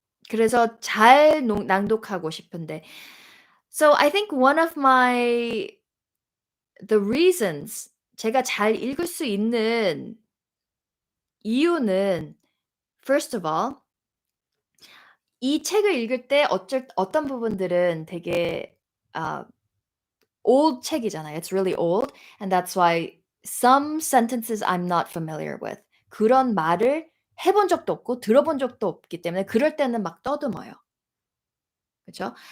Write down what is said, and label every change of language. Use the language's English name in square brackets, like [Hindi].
[Korean] 그래서 잘 낭독하고 싶은데 [English] So I think one of the reasons [Korean] 제가 잘 읽을 수 있는 이유는 [English] first of all [Korean] 이 책을 읽을 때 어떤 부분들은 되게 old 책이잖아요. [English] It's really old and that's why some sentences I'm not familiar with. [Korean] 그런 말을 해본 적도 없고 들어본 적도 없기 때문에 그럴 때는 막 떠듬어요. 그쵸?